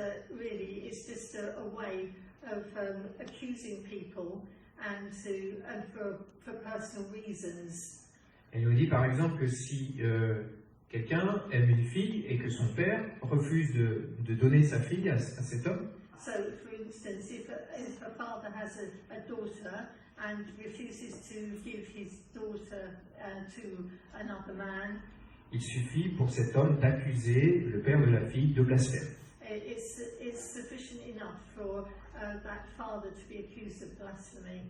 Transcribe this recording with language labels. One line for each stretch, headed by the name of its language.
English: Really, it's just a way of accusing people and for personal reasons.
French: Elle nous dit par exemple que si quelqu'un aime une fille et que son père refuse de donner sa fille à cet homme,
English: So, for instance, if a father has a daughter and refuses to give his daughter to another man,
French: il suffit pour cet homme d'accuser le père de la fille de blasphème.
English: it's sufficient enough for that father to be accused of blasphemy.